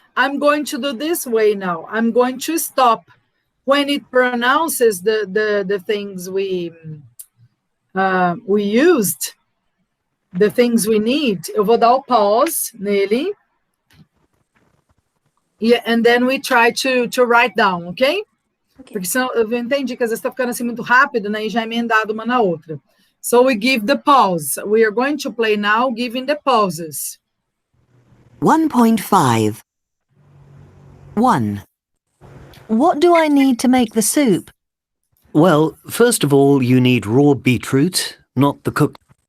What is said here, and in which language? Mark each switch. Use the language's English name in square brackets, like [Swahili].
[English] I'm going to do this way now. I'm going to stop when it pronounces the things we used, the things we need. [Portuguese] Eu vou dar o pause nele. [English] Yeah, and then we try to write down, okay? [Portuguese] Porque senão eu entendi que às vezes está ficando assim muito rápido, né? E já emendado uma na outra. [English] So we give the pause. We are going to play now, giving the pauses. 1.5. 1. What do I need to make the soup? Well, first of all, you need raw beetroot, not the cooked.